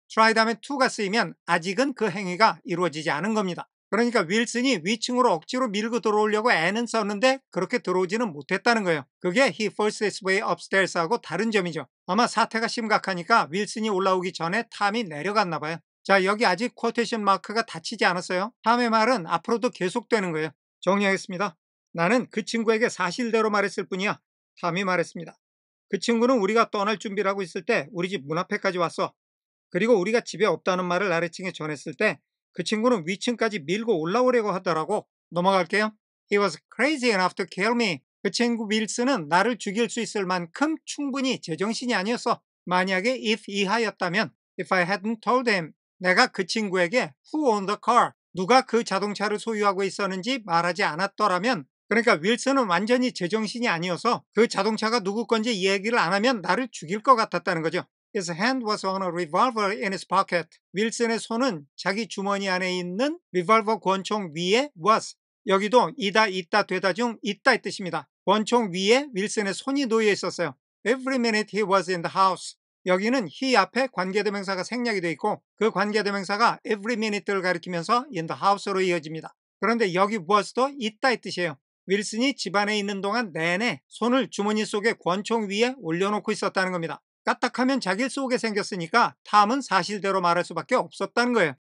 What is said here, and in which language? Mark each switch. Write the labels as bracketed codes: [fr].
[ko] try 다음에 to가 쓰이면 아직은 그 행위가 이루어지지 않은 겁니다. 그러니까 윌슨이 위층으로 억지로 밀고 들어오려고 애는 썼는데 그렇게 들어오지는 못했다는 거예요. 그게 he forced his way upstairs 하고 다른 점이죠. 아마 사태가 심각하니까 윌슨이 올라오기 전에 탐이 내려갔나 봐요. 자, 여기 아직 쿼테이션 마크가 닫히지 않았어요. 탐의 말은 앞으로도 계속되는 거예요. 정리하겠습니다. 나는 그 친구에게 사실대로 말했을 뿐이야. 탐이 말했습니다. 그 친구는 우리가 떠날 준비를 하고 있을 때 우리 집 문 앞에까지 왔어. 그리고 우리가 집에 없다는 말을 아래층에 전했을 때 그 친구는 위층까지 밀고 올라오려고 하더라고. 넘어갈게요. [en] He was crazy enough to kill me. [ko] 그 친구 윌슨은 나를 죽일 수 있을 만큼 충분히 제정신이 아니었어. 만약에 if 이하였다면 if I hadn't told him, [en] 내가 그 친구에게 Who owned the car? [ko] 누가 그 자동차를 소유하고 있었는지 말하지 않았더라면, 그러니까 윌슨은 완전히 제정신이 아니어서 그 자동차가 누구 건지 이야기를 안 하면 나를 죽일 것 같았다는 거죠. [en] His hand was on a revolver in his pocket. [ko] 윌슨의 손은 자기 주머니 안에 있는 리볼버 권총 위에 was. 여기도 이다, 있다, 되다 중 있다 이 뜻입니다. 권총 위에 윌슨의 손이 놓여 있었어요. [en] Every minute he was in the house. [ko] 여기는 he 앞에 관계대명사가 생략이 되어 있고 그 관계대명사가 every minute 를 가리키면서 in the house 로 이어집니다. 그런데 여기 was도 있다 이 뜻이에요. 윌슨이 집안에 있는 동안 내내 손을 주머니 속에 권총 위에 올려놓고 있었다는 겁니다. 까딱하면 자기를 쏘게 생겼으니까 탐은 사실대로 말할 수밖에 없었다는 거예요.